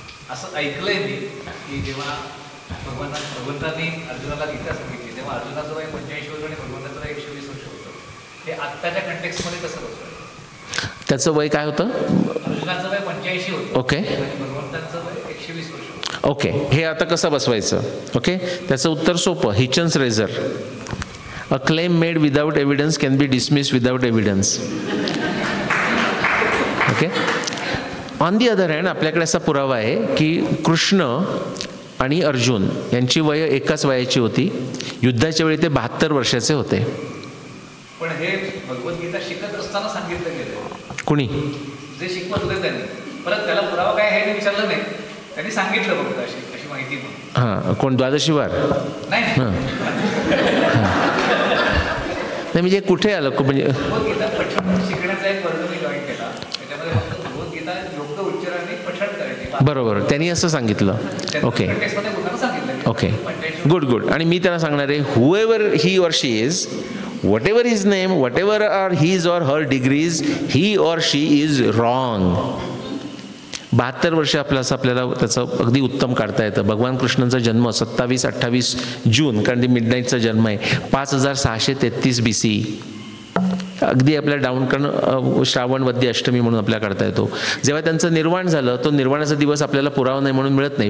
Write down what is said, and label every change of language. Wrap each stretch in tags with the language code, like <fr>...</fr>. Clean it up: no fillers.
<mr>असं ऐकलंय मी की जेव्हा भगवंतांनी अर्जुनाला गीता सांगितली तेव्हा अर्जुनाचं वय 85 वर्ष आणि भगवंताचं वय 120 वर्ष होतं. हे आत्ताच्या कंटेक्स्टमध्ये कसं बसतं? त्याचं वय काय होतं? अर्जुनाचं वय 85 होतं. ओके. आणि भगवंतांचं वय 120 वर्ष होतं. ओके. हे आता कसं बसवायचं? ओके, त्याचं उत्तर सोपं. हिचन्स razor.</mr> <en>A claim made without evidence can be dismissed without evidence.</en> <mr>Okay.</mr> <en>on the other hand</en> <mr>आपल्याकडे असा पुरावा आहे की कृष्ण आणि अर्जुन यांची वय एकाच वयाची होती. युद्धाच्या वेळी ते 72 वर्षाचे होते. पण हे भगवद्गीता शिकत असताना सांगितलं गेलं. कुणी? जे शिकवत होते त्यांनी. परत त्याला पुरावा काय आहे हे विचारलं नाही, त्यांनी सांगितलं फक्त अशी माहिती. हां, कोण? द्वादशीवार? नाही. नाही म्हणजे कुठे आलं म्हणजे भगवद्गीता पठण शिकण्याचा एक वर्ग मी जॉईन केला, त्याच्यामध्ये फक्त भगवद्गीता योग्य उच्चाराने पठण करायचे. बरोबर, त्यांनी असं सांगितलं. Okay okay, good. आणि मी त्यांना सांगणार आहे</mr> <en>However he or she is, whatever his name, whatever are his or her degrees, he or she is wrong.</en> <mr>72 वर्ष आपल्याला त्याचं अगदी उत्तम काढता येतं. भगवान कृष्णांचा जन्म 27-28 जून, कारण ती मिडनाईटचा जन्म आहे, 5633 BC. अगदी आपल्या डाऊन श्रावण वद्य अष्टमी म्हणून आपल्याला काढता येतो. जेव्हा त्यांचं निर्वाण झालं, तो निर्वाणाचा दिवस आपल्याला पुरावा नाही म्हणून मिळत नाही.</mr>